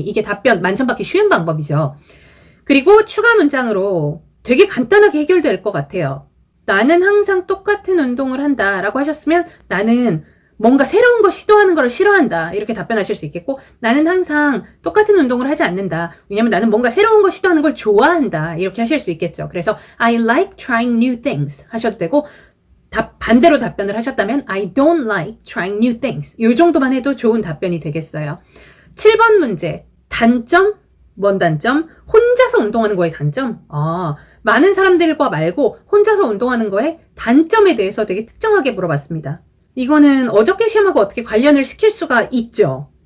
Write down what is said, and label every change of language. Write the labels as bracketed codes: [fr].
[ko] 이게 답변 만천받기 쉬운 방법이죠. 그리고 추가 문장으로 되게 간단하게 해결될 것 같아요. 나는 항상 똑같은 운동을 한다 라고 하셨으면 나는 뭔가 새로운 거 시도하는 걸 싫어한다 이렇게 답변하실 수 있겠고 나는 항상 똑같은 운동을 하지 않는다. 왜냐면 나는 뭔가 새로운 거 시도하는 걸 좋아한다 이렇게 하실 수 있겠죠. [en] 그래서 I like trying new things 하셔도 되고 반대로 답변을 하셨다면 I don't like trying new things. [ko] 이 정도만 해도 좋은 답변이 되겠어요. 7번 문제. 단점? 뭔 단점? 혼자서 운동하는 거의 단점? 많은 사람들과 말고 혼자서 운동하는 거에 단점에 대해서 되게 특정하게 물어봤습니다. 이거는 어저께 시험하고 어떻게 관련을 시킬 수가 있죠.